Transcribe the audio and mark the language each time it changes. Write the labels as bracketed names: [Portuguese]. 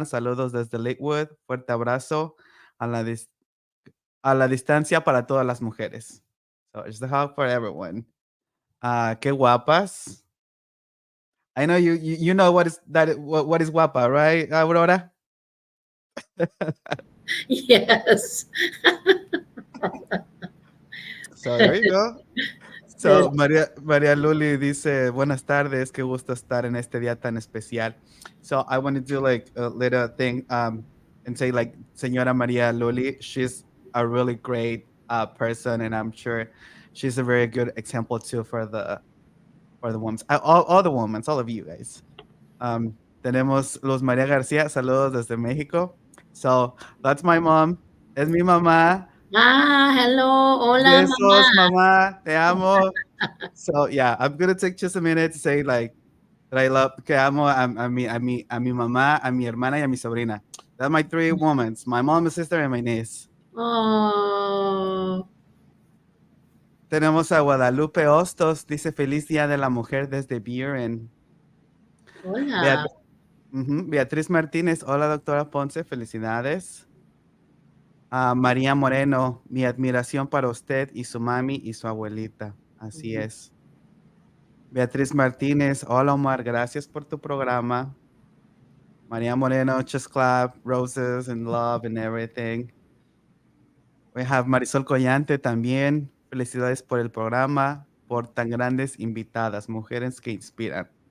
[Spanish] Saludos desde Lakewood. Fuerte abrazo a la, a la distancia para todas las mujeres. [English] So it's the hug for everyone. [Spanish] Qué guapas. [English] I know you know what is that what is guapa, right, Aurora? Yes. So there you go. So [Spanish] Maria Luli dice, buenas tardes, qué gusto estar en este día tan especial. [English] So I want to do like a little thing and say like Señora Maria Luli, she's a really great person, and I'm sure she's a very good example too for the women, all the women, all of you guys. [Spanish] Tenemos Luz María García, saludos desde México. [English] So that's my mom. [Spanish] Es mi mamá. [English] Hello. [Spanish] Hola, mamá. Besos, mamá. Te amo. [English] So yeah, I'm gonna take just a minute to say like that I love, [Spanish] que amo a mi mamá, a mi hermana y a mi sobrina. [English] That's my three women, my mom, my sister, and my niece. Oh, [Spanish] Tenemos a Guadalupe Hostos, dice feliz día de la mujer desde Buren. hola. Beatriz Martínez, hola doctora Ponce, felicidades. María Moreno, mi admiración para usted y su mami y su abuelita. Así es. Beatriz Martínez, hola Omar, gracias por tu programa. [English] María Moreno, just clap, roses and love and everything. We have [Spanish] Marisol Collante también. Felicidades por el programa, por tan grandes invitadas, mujeres que inspiran.